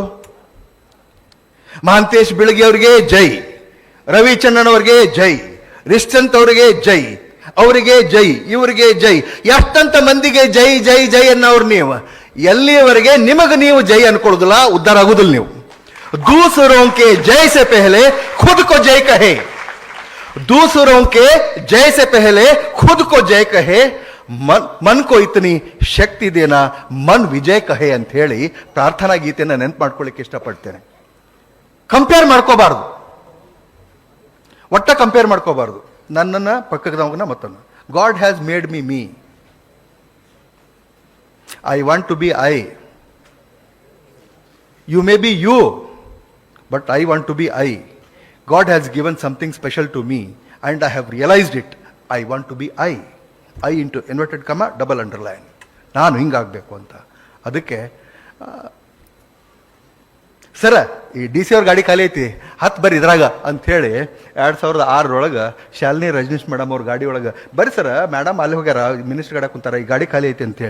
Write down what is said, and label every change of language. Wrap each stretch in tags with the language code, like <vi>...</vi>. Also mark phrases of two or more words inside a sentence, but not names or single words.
<kn>ಮಹಾಂತೇಶ್ ಬಿಳಗಿ ಅವರಿಗೆ ಜೈ, ರವಿಚಂದ್ರನ್ ಅವರಿಗೆ ಜೈ, ರಿಶ್ಚಂತ್ ಅವರಿಗೆ ಜೈ, ಅವರಿಗೆ ಜೈ, ಇವರಿಗೆ ಜೈ, ಎಷ್ಟಂತ ಮಂದಿಗೆ ಜೈ ಜೈ ಜೈ ಅನ್ನೋರು ನೀವು. ಎಲ್ಲಿಯವರೆಗೆ ನಿಮಗೆ ನೀವು ಜೈ ಅನ್ಕೊಳ್ಳೋದಿಲ್ಲ, ಉದ್ಧಾರ ಆಗುದಿಲ್ಲ ನೀವು.</kn> <hi>दूसरों के जय से पहले खुद को जय कहे, दूसरों के जय से पहले खुद को जय कहे, मन को इतनी शक्ति देना मन विजय कहे</hi> <kn>ಅಂತ ಹೇಳಿ ಪ್ರಾರ್ಥನಾ ಗೀತೆನ ನೆನ್ಪು ಮಾಡ್ಕೊಳ್ಳಿಕ್ಕೆ ಇಷ್ಟಪಡ್ತೇನೆ. ಕಂಪೇರ್ ಮಾಡ್ಕೋಬಾರ್ದು, ಒಟ್ಟ ಕಂಪೇರ್ ಮಾಡ್ಕೋಬಾರ್ದು ನನ್ನನ್ನ ಪಕ್ಕದವನ್ನ ಮತ್ತನ್ನ.</kn> <en>God has made me. I want to be I. you may be you, but I want to be I. God has given something special to me and I have realized it. I want to be I. I into inverted comma double underline.</en> <kn>ನಾನು ಹಿಂಗಾಗಬೇಕು ಅಂತ. ಅದಕ್ಕೆ ಸರ ಈ DC ಅವ್ರ ಗಾಡಿ ಖಾಲಿ ಐತಿ, ಹತ್ತು ಬರ್ರಿ ಇದ್ರಾಗ ಅಂಥೇಳಿ 2006 ಶಾಲಿನಿ ರಜನೀಶ್ ಮೇಡಮ್ ಅವ್ರ ಗಾಡಿ ಒಳಗೆ ಬರ್ರಿ ಸರ, ಮೇಡಮ್ ಅಲ್ಲಿ ಹೋಗ್ಯಾರ ಮಿನಿಸ್ಟರ್ ಗಾಡಿ ಕುಂತಾರ, ಈ ಗಾಡಿ ಖಾಲಿ ಐತಿ ಅಂತೇಳಿ.</kn>